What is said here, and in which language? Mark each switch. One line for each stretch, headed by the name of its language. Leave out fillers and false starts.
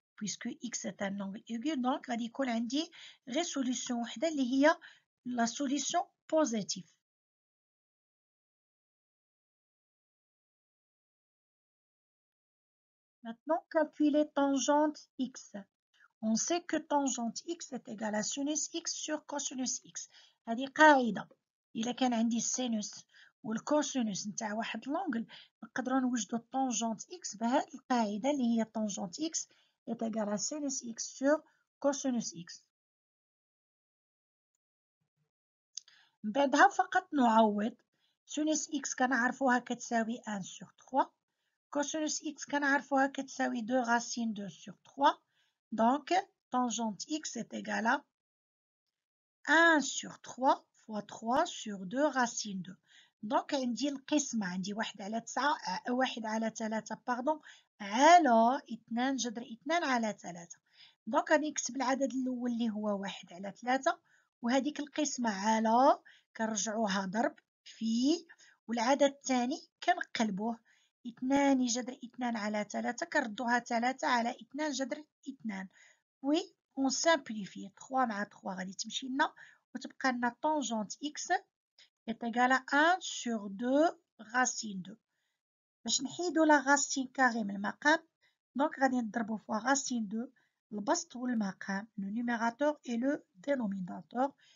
French: Puisque x est un angle aigu, donc
Arabic: غادي يكون عندي غير
French: solution
Arabic: وحدة اللي هي
French: la solution positive. Maintenant, calculer tangente x. On sait que tangente x est égale à sinus x sur cosinus x.
Arabic: هذه قاعدة. إلا كان عندي السينوس والكوسينوس نتاع واحد لونغل نقدروا نوجدوا
French: tangente x
Arabic: بهذه القاعدة اللي هي
French: tangente x est égale à sinus x sur cosinus x.
Arabic: من بعدها فقط نعوض.
French: sinus x
Arabic: كنعرفوها كتساوي
French: 1 sur 3. cosinus x كنعرفوها كتساوي 2 racine 2 sur 3. Donc, tangente x est égale à 1 sur 3 fois 3 sur 2 racine 2.
Arabic: Donc, عندي القسمة عندي 1 على 9 1 على 3 باردون على 2 جذر 2 على 3. دونك غادي نكتب العدد الأول اللي هو 1 على 3 وهذيك القسمة على كنرجعوها ضرب في والعدد الثاني كنقلبوه 2 جذر 2 على 3 كنردوها 3 على 2 جذر 2.
French: Oui, on simplifie.
Arabic: 3 مع 3 غادي تمشي لنا وتبقى لنا
French: tangente x est égale à 1 sur 2 racine 2.
Arabic: باش نحيدو
French: la racine carrée
Arabic: من المقام donc غادي نضربو فوا racine 2 البسط والمقام
French: le numérateur et le dénominateur.